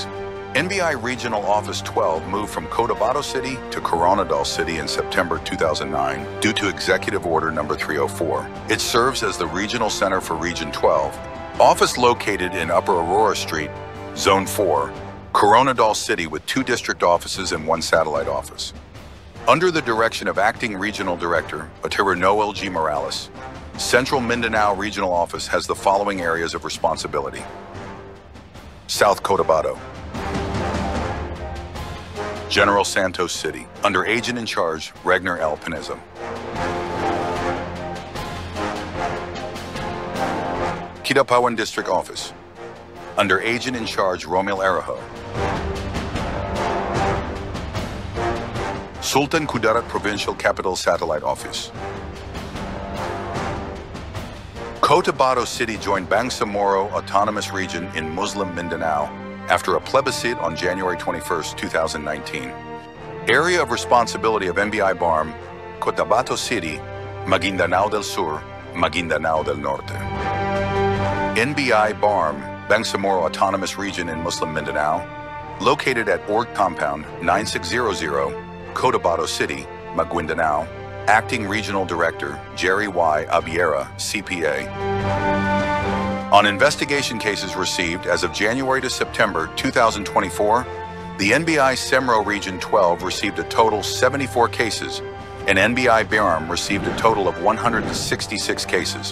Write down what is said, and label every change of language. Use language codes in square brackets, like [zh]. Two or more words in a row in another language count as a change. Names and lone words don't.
[en] NBI Regional Office 12 moved from Cotabato City to Coronadal City in September 2009 due to Executive Order Number 304. It serves as the regional center for Region 12. Office located in Upper Aurora Street, Zone 4, Coronadal City with 2 district offices and 1 satellite office. Under the direction of Acting Regional Director, Attorney Noel G. Morales, Central Mindanao Regional Office has the following areas of responsibility. South Cotabato. General Santos City, under Agent in Charge, Regner L. Pineza. Kidapawan District Office, under Agent in Charge, Romel Arajo. Sultan Kudarat Provincial Capital Satellite Office. Cotabato City joined Bangsamoro Autonomous Region in Muslim Mindanao after a plebiscite on January 21, 2019. Area of responsibility of NBI BARM, Cotabato City, Maguindanao del Sur, Maguindanao del Norte. NBI BARM, Bangsamoro Autonomous Region in Muslim Mindanao, located at Org Compound 9600, Cotabato City, Maguindanao. Acting Regional Director, Jerry Y. Abiera, CPA. On investigation cases received as of January to September 2024, the NBI SEMRO Region 12 received a total 74 cases, and NBI BARM received a total of 166 cases.